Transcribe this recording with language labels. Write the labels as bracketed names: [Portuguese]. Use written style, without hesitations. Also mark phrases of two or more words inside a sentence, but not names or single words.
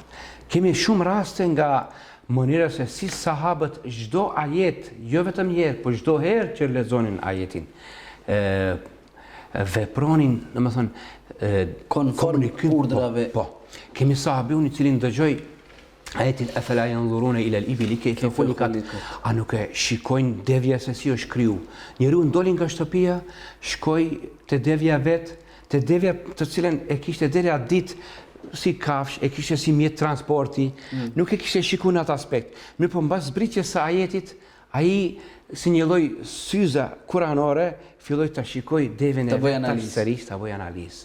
[Albanian] Kemi shumë raste nga mënyra se si sahabët çdo ajet, jo vetëm një herë, por çdo herë që lexonin ajetin, vepronin, domethënë konform urdhrave. Po. Kemi sahabiun i cili ndëgjoi ajetin [Arabic] أفلا ينظرون إلى الإبل كيف خلقت. [Albanian] A nuk e shikojnë devja se si është kriju? Njeriu ndoli nga shtëpia, shkoi te devja vet, te devja të cilën e kishte deri atë ditë si kafsh, e kishte si mjet transporti, nuk e kishte shikuar në atë aspekt. Mirë po mbas zbritjes së ajetit, ai si një lloj syza kuranore filloi ta shikoi devën e vet, ta bëj analizë.